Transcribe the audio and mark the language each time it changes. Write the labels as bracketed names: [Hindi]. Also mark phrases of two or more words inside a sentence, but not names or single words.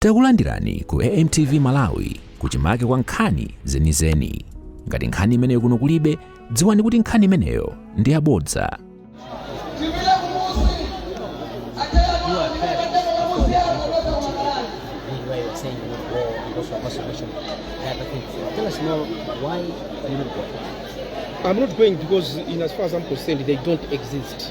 [Nyanja] Takulandirani ku AMTV Malawi kuchimake kwa nkhani zenizeni. Ngati nkhani imeneyo kuno kulibe, dziwani kuti nkhani imeneyo ndi yabodza. [English] Tell us more why you're not going. I'm not going because, as far as I'm concerned, they don't exist.